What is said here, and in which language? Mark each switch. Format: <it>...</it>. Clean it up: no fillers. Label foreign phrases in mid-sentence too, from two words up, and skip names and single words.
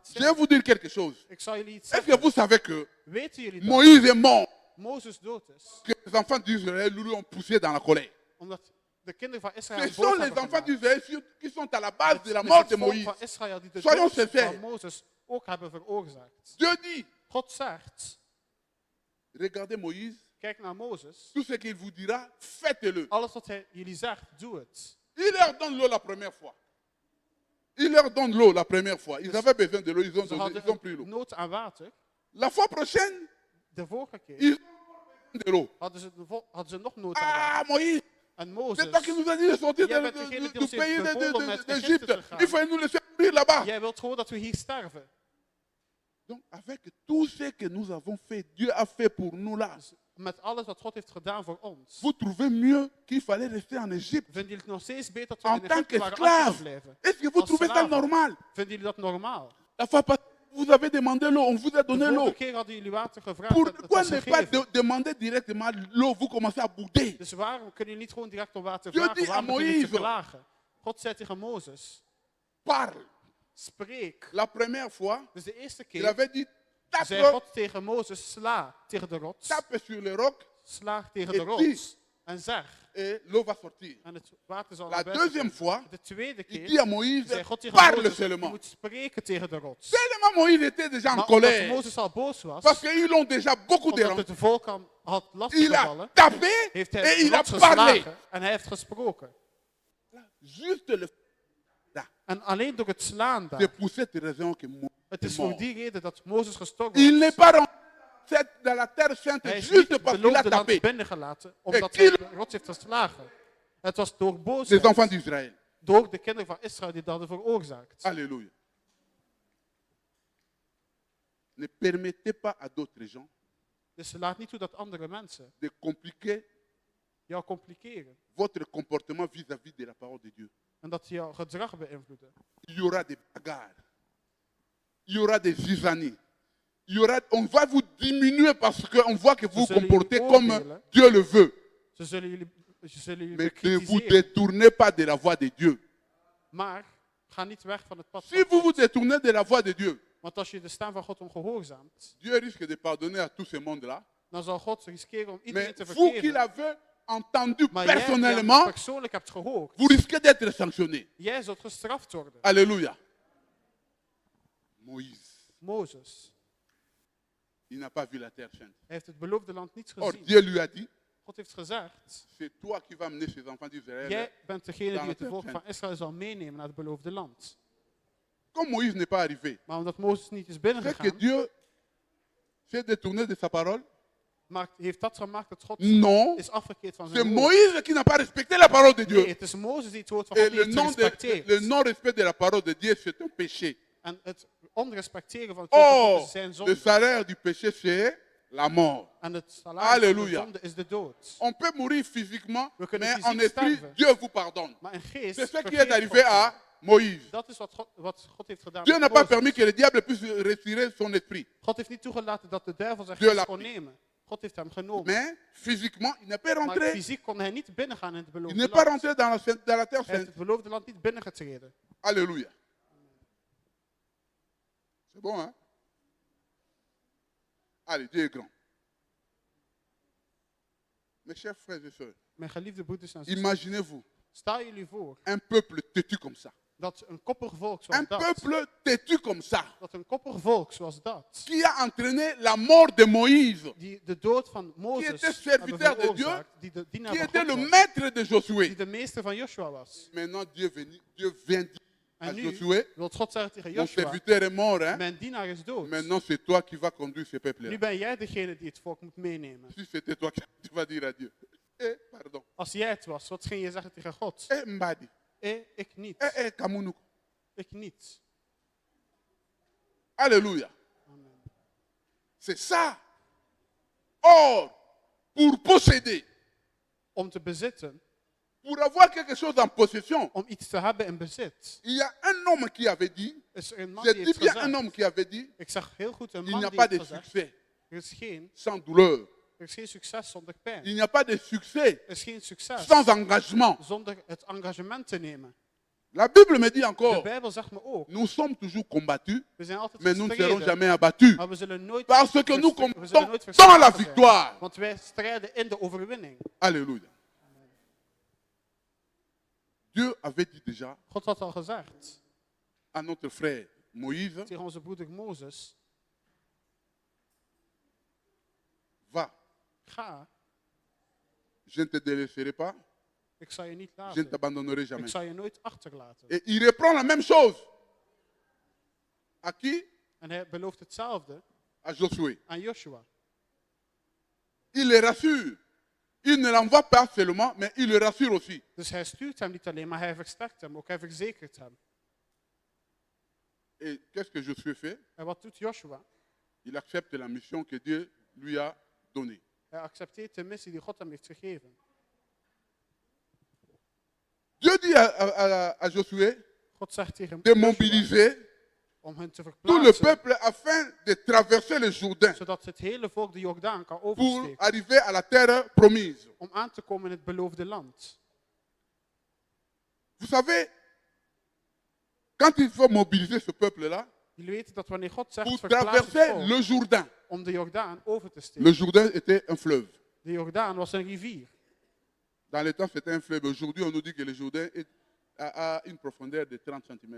<fr>Je vais</fr> <nl>zijn?</nl> <fr>vous dire quelque chose.</fr> <nl>Ik zal jullie iets</nl> <fr>Est-ce que</fr> <nl>zeggen.</nl> <fr>vous savez que</fr> <nl>Weten jullie dat</nl> <fr>Moïse est mort,</fr> <nl>Mozes dood is?</nl> <fr>que les enfants d'Israël lui ont poussé dans la colère?</fr> <nl>Omdat de kinderen van Israël</nl> <fr>Ce</fr> <nl>boos</nl> <fr>sont les</fr> <nl>hebben</nl> <fr>enfants</fr> <nl>gemaakt.</nl> <fr>d'Israël qui sont à la base de la</fr> <nl>Het is</nl> <fr>mort</fr> <nl>het</nl> <fr>de</fr> <nl>volk</nl> <fr>Moïse.</fr> <nl>van Israël die de</nl> <fr>Soyons</fr> <nl>dood</nl> <fr>sincères.</fr> <nl>van Mozes ook hebben veroorzaakt.</nl> <fr>Dieu dit,</fr> <nl>God zegt,</nl> <fr>regardez Moïse,</fr> <nl>kijk naar Mozes.</nl> <fr>tout ce qu'il vous dira, faites-le.</fr> <nl>Alles wat hij jullie zegt, doe het.</nl> <fr>Il leur donne l'eau la première fois. Il leur donne l'eau la première fois. Ils avaient besoin de l'eau, ils ont,</fr> <nl>Ze</nl> <fr>donné, ils ont</fr> <nl>hadden</nl> <fr>pris l'eau.</fr> <nl>een nood aan water.</nl> <fr>La fois prochaine,</fr> <nl>De vorige keer</nl> <fr>ils ont besoin de l'eau.</fr> <nl>hadden ze nog nood aan water.</nl> <fr>Ah, Moïse,</fr> <nl>En</nl> <fr>c'est</fr> <nl>Mozes,</nl> <fr>toi qui nous as dit de sortir</fr> <nl>Jij bent degene die</nl> <fr>du</fr> <nl>ons heeft</nl> <fr>pays</fr> <nl>bevolen om uit Egypte</nl> <fr>d'Égypte.</fr> <nl>te gaan.</nl> <fr>Il fallait nous laisser mourir là-bas.</fr> <nl>jij wilt gewoon dat we hier sterven.</nl> <fr>Donc, avec tout ce que nous avons fait, Dieu a fait pour nous là.</fr> <nl>Dus met alles wat God heeft gedaan voor ons,</nl> <fr>Vous trouvez mieux qu'il fallait rester en Égypte</fr> <nl>vinden jullie het nog steeds beter dat we</nl> <fr>en</fr> <nl>in</nl> <fr>tant</fr> <nl>Egypte waren</nl> <fr>qu'esclave?</fr> <nl>afgebleven?</nl> <fr>Est-ce que vous</fr> <nl>Als</nl> <fr>trouvez ça</fr> <nl>slaven.</nl> <fr>normal?</fr> <nl>Vinden jullie dat normaal?</nl> <fr>La fois passée, vous avez demandé l'eau, on vous a</fr> <nl>De</nl> <fr>donné l'eau.</fr> <nl>vorige keer hadden jullie water gevraagd en het</nl> <fr>Pourquoi</fr> <nl>was</nl> <fr>ne pas</fr> <nl>gegeven.</nl> <fr>demander directement l'eau? Vous commencez à bouder.</fr> <nl>Dus waarom kunnen jullie niet gewoon direct om water</nl> <fr>Dieu</fr> <nl>vragen?</nl> <fr>dit à</fr> <nl>Waarom beginnen jullie te</nl> <fr>Moïse,</fr> <nl>klagen? God zei tegen Mozes,</nl> <fr>Parle.</fr> <nl>spreek.</nl> <fr>La première fois,</fr> <nl>Dus de eerste</nl> <fr>il</fr> <nl>keer</nl> <fr>avait dit</fr> <nl>zei</nl> <fr>tape,</fr> <nl>God tegen Mozes, sla tegen de rots.</nl> <fr>tape sur le roc</fr> <nl>Sla tegen</nl> <fr>Et</fr> <nl>de</nl> <fr>dis.</fr> <nl>rots. En zeg.</nl> <fr>et l'eau va sortir.</fr> <nl>En het water zal</nl> <fr>La</fr> <nl>naar buiten</nl> <fr>deuxième</fr> <nl>komen.</nl> <fr>fois,</fr> <nl>De tweede</nl> <fr>il dit</fr> <nl>keer</nl> <fr>à Moïse,</fr> <nl>zei God tegen</nl> <fr>parle</fr> <nl>Mozes, je</nl> <fr>seulement.</fr> <nl>moet spreken tegen de rots.</nl> <fr>Tellement Moïse était déjà en</fr> <nl>Maar omdat</nl> <fr>colère.</fr> <nl>Mozes al boos was,</nl> <fr>Parce qu'ils l'ont déjà beaucoup</fr> <nl>omdat</nl> <fr>dérangé.</fr> <nl>het volk had</nl> <fr>Il</fr> <nl>lastiggevallen,</nl> <fr>a tapé</fr> <nl>heeft</nl> <fr>et</fr> <nl>hij</nl> <fr>il</fr> <nl>de</nl> <fr>a</fr> <nl>rots</nl> <fr>parlé.</fr> <nl>geslagen en hij heeft gesproken.</nl> <fr>Juste le</fr> <nl>En alleen door het slaan daar.</nl> <fr>c'est pour cette raison que Moïse</fr> <nl>Het</nl> <fr>est</fr> <nl>is voor</nl> <fr>mort.</fr> <nl>die reden dat Mozes gestorven</nl> <fr>Il</fr> <nl>was.</nl> <fr>n'est pas rentré dans la terre sainte</fr> <nl>Hij is niet</nl> <fr>juste</fr> <nl>het</nl> <fr>parce qu'il a</fr> <nl>beloofde land</nl> <fr>tapé</fr> <nl>binnengelaten omdat</nl> <fr>qui</fr> <nl>hij de rots heeft geslagen. Het was door</nl> <fr>les</fr> <nl>boosheid,</nl> <fr>enfants d'Israël.</fr> <nl>door de kinderen van Israël die dat hadden veroorzaakt.</nl> <fr>Alléluia. Ne permettez pas à d'autres gens</fr> <nl>Dus laat niet toe dat andere mensen</nl> <fr>de compliquer</fr> <nl>jou compliceren.</nl> <fr>votre comportement vis-à-vis de la parole de Dieu.</fr> <nl>En dat jouw gedrag beïnvloeden.</nl> <fr>Il y aura des bagarres. Il y aura des zizanies. On va vous diminuer parce qu'on voit que vous vous comportez comme Dieu le veut.</fr> <nl>Ze zullen jullie</nl> <fr>Mais ne vous</fr> <nl>bekritiseren.</nl> <fr>détournez pas de la voie de Dieu.</fr> <nl>Maar ga niet weg van het pad</nl> <fr>Si</fr> <nl>van</nl> <fr>vous vous</fr> <nl>God.</nl> <fr>détournez de la voie de Dieu,</fr> <nl>Want als je de stem van God ongehoorzaamt,</nl> <fr>Dieu risque de pardonner à tout ce monde-là.</fr> <nl>dan zal God riskeren om iedereen</nl> <fr>Mais</fr> <nl>te</nl> <fr>vous qui</fr> <nl>verkeren.</nl> <fr>l'avez entendu</fr> <nl>Maar jij die hem</nl> <fr>personnellement,</fr> <nl>persoonlijk hebt gehoord,</nl> <fr>vous risquez d'être sanctionné.</fr> <nl>jij zult gestraft worden.</nl> <fr>Alléluia. Moïse,</fr> <nl>Mozes,</nl> <fr>il n'a pas vu la terre sainte.</fr> <nl>hij heeft het beloofde land niet</nl> <fr>Or,</fr> <nl>gezien.</nl> <fr>Dieu lui a dit,</fr> <nl>God heeft gezegd,</nl> <fr>c'est toi qui vas mener ces enfants d'Israël.</fr> <nl>jij bent degene</nl> <fr>dans</fr> <nl>die</nl> <fr>la</fr> <nl>het</nl> <fr>terre</fr> <nl>volk</nl> <fr>sainte.</fr> <nl>van Israël zal meenemen naar het beloofde land.</nl> <fr>Comme Moïse n'est pas arrivé,</fr> <nl>Maar omdat Mozes niet is</nl> <fr>c'est que</fr> <nl>binnengegaan,</nl> <fr>Dieu s'est détourné de sa parole.</fr> <nl>heeft dat gemaakt dat God</nl> <fr>Non,</fr> <nl>is afgekeerd van</nl> <fr>c'est</fr> <nl>zijn woord.</nl> <fr>Moïse qui n'a pas respecté la parole de</fr> <nl>Nee,</nl> <fr>Dieu.</fr> <nl>het is Mozes die het woord van</nl> <fr>Et</fr> <nl>God niet heeft</nl> <fr>le</fr> <nl>gerespecteerd.</nl> <fr>non-respect de la parole de Dieu, c'est un péché.</fr> <nl>En het onrespecteren van het woord van God</nl> <fr>Or,</fr> <nl>is zijn</nl> <fr>le</fr> <nl>zonde.</nl> <fr>salaire du péché, c'est la mort.</fr> <nl>En het salaris van de</nl> <fr>Alléluia.</fr> <nl>zonde is de dood.</nl> <fr>On peut mourir physiquement,</fr> <nl>We kunnen</nl> <fr>mais</fr> <nl>fysiek</nl> <fr>en esprit,</fr> <nl>sterven.</nl> <fr>Dieu vous pardonne.</fr> <nl>Maar in geest</nl> <fr>C'est ce qui</fr> <nl>vergeeft</nl> <fr>est arrivé</fr> <nl>God</nl> <fr>à Moïse.</fr> <nl>Dat is wat God heeft gedaan</nl> <fr>Dieu</fr> <nl>met</nl> <fr>n'a pas</fr> <nl>Mozes.</nl> <fr>permis que le diable puisse retirer son esprit.</fr> <nl>God heeft niet toegelaten dat de duivel zijn</nl> <fr>Dieu</fr> <nl>geest</nl> <fr>l'a</fr> <nl>kon</nl> <fr>pris.</fr> <nl>nemen. God heeft hem genomen.</nl> <fr>Mais physiquement, il n'est pas</fr> <nl>Maar</nl> <fr>rentré.</fr> <nl>fysiek kon hij niet binnengaan in het</nl> <fr>Il</fr> <nl>beloofde</nl> <fr>n'est pas</fr> <nl>land.</nl> <fr>rentré dans la terre</fr> <nl>Hij heeft</nl> <fr>sainte.</fr> <nl>het beloofde land niet binnengetreden.</nl> <fr>Alléluia. C'est bon, hein? Allez, Dieu est grand. Mes chers frères et sœurs,</fr> <nl>Mijn geliefde broeders en zusters,</nl> <fr>imaginez-vous</fr> <nl>stel jullie voor</nl> <fr>un peuple têtu comme ça.</fr> <nl>dat een koppig volk</nl> <fr>Un</fr> <nl>zoals dat,</nl> <fr>peuple têtu comme ça,</fr> <nl>dat een koppig volk zoals dat,</nl> <fr>qui a entraîné la mort de Moïse,</fr> <nl>die de dood van</nl> <fr>était</fr> <nl>Mozes</nl> <fr>serviteur</fr> <nl>hebben</nl> <fr>de Dieu,</fr> <nl>veroorzaakt, die de dienaar</nl> <fr>qui</fr> <nl>van</nl> <fr>était</fr> <nl>God</nl> <fr>le</fr> <nl>was,</nl> <fr>maître de</fr> <nl>die</nl> <fr>Josué.</fr> <nl>de meester van Joshua was.</nl> <fr>Maintenant, Dieu vient dire à</fr> <nl>En nu</nl> <fr>Josué,</fr> <nl>wil God zeggen tegen</nl> <fr>mon</fr> <nl>Joshua,</nl> <fr>serviteur est mort, hein?</fr> <nl>mijn dienaar is dood.</nl> <fr>Maintenant, c'est toi qui vas conduire ce peuple-là.</fr> <nl>Nu ben jij degene die het volk moet meenemen.</nl> <fr>Si c'était toi, tu vas dire à Dieu, pardon,</fr> <nl>Als jij het was, wat ging je zeggen tegen God?</nl> <fr>Mbadi,</fr> <nl>Ik niet.</nl> <fr>Kamounoukou.</fr> <nl>Ik niet.</nl> <fr>Alléluia.</fr> <nl>Amen.</nl> <fr>C'est ça. Or, pour posséder,</fr> <nl>Om te bezitten,</nl> <fr>pour avoir quelque chose en possession,</fr> <nl>om iets te hebben in bezit,</nl> <fr>il y a un homme qui avait dit,</fr> <nl>is er een man</nl> <fr>je</fr> <nl>die</nl> <fr>dis</fr> <nl>heeft</nl> <fr>bien un</fr> <nl>gezegd.</nl> <fr>homme qui avait dit,</fr> <nl>Ik zeg heel goed een</nl> <fr>il</fr> <nl>man</nl> <fr>n'y a</fr> <nl>die</nl> <fr>pas</fr> <nl>heeft</nl> <fr>de</fr> <nl>gezegd.</nl> <fr>succès</fr> <nl>Er is geen,</nl> <fr>sans douleur.</fr> <nl>er is geen succes zonder pijn.</nl> <fr>Il n'y a pas de succès</fr> <nl>Er is geen succes</nl> <fr>sans engagement.</fr> <nl>zonder het engagement te nemen.</nl> <fr>La Bible me dit</fr> <nl>De</nl> <fr>encore,</fr> <nl>Bijbel zegt me ook,</nl> <fr>nous sommes toujours combattus,</fr> <nl>we zijn altijd</nl> <fr>mais nous ne serons</fr> <nl>gestreden,</nl> <fr>jamais abattus.</fr> <nl>maar we zullen nooit</nl> <fr>Parce que nous</fr> <nl>we zullen</nl> <fr>combattons</fr> <nl>nooit</nl> <fr>dans</fr> <nl>verslagen</nl> <fr>la</fr> <nl>zijn.</nl> <fr>victoire.</fr> <nl>Want wij strijden in de overwinning.</nl> <fr>Alléluia. Dieu avait dit déjà</fr> <nl>God had al gezegd</nl> <fr>à notre frère Moïse,</fr> <nl>tegen onze broeder Mozes,</nl> <fr>va,</fr> <nl>ga,</nl> <fr>je ne te délaisserai pas,</fr> <nl>ik zal je niet</nl> <fr>je ne</fr> <nl>laten.</nl> <fr>t'abandonnerai</fr> <nl>Ik</nl> <fr>jamais.</fr> <nl>zal je nooit achterlaten.</nl> <fr>Et il reprend la même chose. À qui?</fr> <nl>En hij belooft hetzelfde</nl> <fr>À Josué.</fr> <nl>aan Joshua.</nl> <fr>Il les rassure. Il ne l'envoie pas seulement, mais il le rassure aussi.</fr> <nl>Dus hij stuurt hem niet alleen, maar hij versterkt hem, ook hij verzekert hem.</nl> <fr>Et qu'est-ce que Josué fait?</fr> <nl>En wat doet Joshua?</nl> <fr>Il accepte la mission que Dieu lui a donnée.</fr> <nl>Hij accepteert de missie die God hem heeft gegeven.</nl> <fr>Dieu dit à Josué</fr> <nl>God zegt tegen</nl> <fr>de</fr> <nl>Joshua</nl> <fr>mobiliser</fr> <nl>om hen te</nl> <fr>tout le</fr> <nl>verplaatsen,</nl> <fr>peuple afin de traverser le Jourdain</fr> <nl>zodat het hele volk de Jordaan kan</nl> <fr>pour</fr> <nl>oversteken,</nl> <fr>arriver à la terre promise.</fr> <nl>om aan te komen in het beloofde land.</nl> <fr>Vous savez, quand il faut mobiliser ce peuple-là</fr> <nl>Jullie weten dat wanneer God zegt</nl> <fr>pour</fr> <nl>verplaats het</nl> <fr>traverser</fr> <nl>volk</nl> <fr>le Jourdain,</fr> <nl>om de Jordaan over te</nl> <fr>le</fr> <nl>steken.</nl> <fr>Jourdain était un fleuve.</fr> <nl>De Jordaan was een rivier.</nl> <fr>Dans le temps, c'était un fleuve. Aujourd'hui, on nous dit que le Jourdain a une profondeur de 30 cm.</fr>